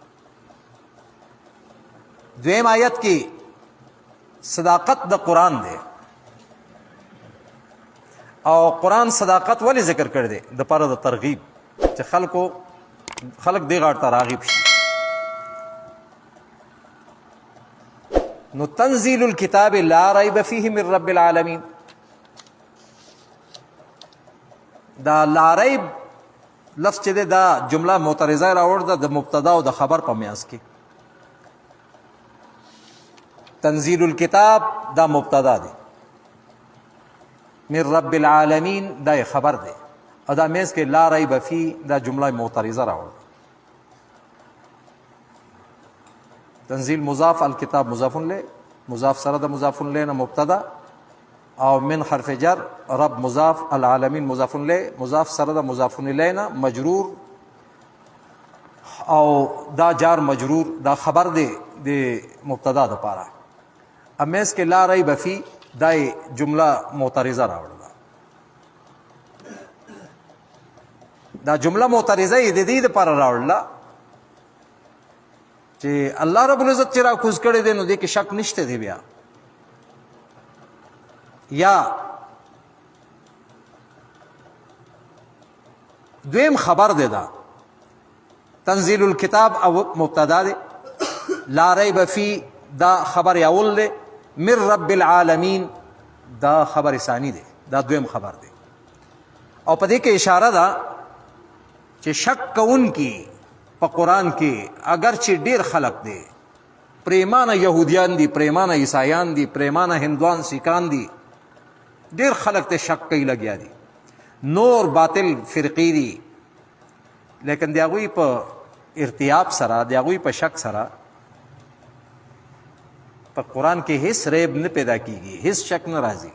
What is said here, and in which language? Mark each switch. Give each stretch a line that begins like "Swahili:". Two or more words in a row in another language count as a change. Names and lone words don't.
Pashto: دویم آیت کې صداقت د قرآن دی او قرآن صداقت ولې ذکر کړی دی؟ د پاره د ترغیب چې خلق دې غاړه ته راغب شي. نو
Arabic: تنزيل الكتاب لا ريب فيه من رب العالمين،
Pashto: دا
Arabic: لا ريب
Pashto: لفظ چې دا جمله معترضه راوړه د مبتدا او د خبر په میاس کې.
Arabic: تنزيل الكتاب
Pashto: دا مبتدا دی،
Arabic: من رب العالمین
Pashto: دا خبر دی، او دا میاس کې
Arabic: لا ريب فيه
Pashto: دا جمله معترضه راوړه. تنزيل مضاف، الكتاب مضاف له، مضاف سره د مضاف له نه مبتدا او من حرف جر، رب مضاف، العالمین مضاف له، مضاف سره د مضاف له نه مجرور او دا جار مجرور دا خبر دی د مبتدا د پاره. امیس کې
Arabic: لا ریب فی
Pashto: دا جمله معترضه راوړه. دا جمله معترضه د دې لپاره راوړله چې
Arabic: الله رب العزت
Pashto: چې را کوز کړی دی نو دې کې شک نشته دی. بیا یا دویم خبر دی، دا
Arabic: تنزيل الكتاب
Pashto: او مبتدا دی،
Arabic: لا ریب فی
Pashto: دا
Arabic: خبر اول
Pashto: دی،
Arabic: من رب العالمین
Pashto: دا
Arabic: خبر ثانی
Pashto: دی، دا دویم خبر دی. او په دې کې اشاره ده چې شک کون کی په قرآن کې اگر چې ډیر خلق دی، پریمانه یهودیان دي، پریمانه عیسایان دي، پریمانه هندوان سیکان دي، ډیر خلق ته شک کوي لګیا دي، نور باطل فرقی دي، لیکن د هغوی په ارتیاب سره، د هغوی په شک سره په قرآن کې هیڅ ریب نه پیدا کیږي، هیڅ شک نه راځي.